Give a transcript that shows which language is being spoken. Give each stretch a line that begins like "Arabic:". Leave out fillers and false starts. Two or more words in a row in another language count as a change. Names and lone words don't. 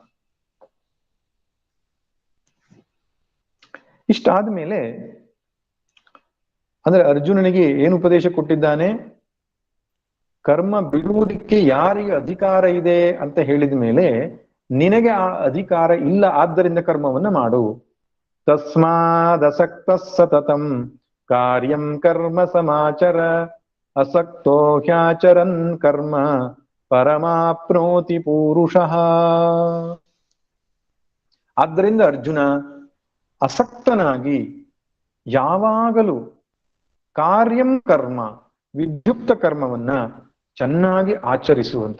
Kannada: ಇಷ್ಟಾದ ಮೇಲೆ ಅಂದ್ರೆ ಅರ್ಜುನನಿಗೆ ಏನು ಉಪದೇಶ ಕೊಟ್ಟಿದ್ದಾನೆ? ಕರ್ಮ ಬಿಡುವುದಕ್ಕೆ ಯಾರಿಗೆ ಅಧಿಕಾರ ಇದೆ ಅಂತ ಹೇಳಿದ ಮೇಲೆ, ನಿನಗೆ ಆ ಅಧಿಕಾರ ಇಲ್ಲ, ಆದ್ದರಿಂದ ಕರ್ಮವನ್ನ ಮಾಡು.
Sanskrit: ತಸ್ಮಾದಸಕ್ತ ಸತತಂ ಕಾರ್ಯಂ ಕರ್ಮ ಸಮಾಚರ, ಅಸಕ್ತೋ ಹ್ಯಾಚರನ್ ಕರ್ಮ ಪರಮಾಪ್ನೋತಿ ಪೂರುಷಃ.
Kannada: ಆದ್ದರಿಂದ ಅರ್ಜುನ ಅಸಕ್ತನಾಗಿ ಯಾವಾಗಲೂ ಕಾರ್ಯಂ ಕರ್ಮ, ವಿದ್ಯುಕ್ತ ಕರ್ಮವನ್ನ ಚೆನ್ನಾಗಿ ಆಚರಿಸುವಂತ.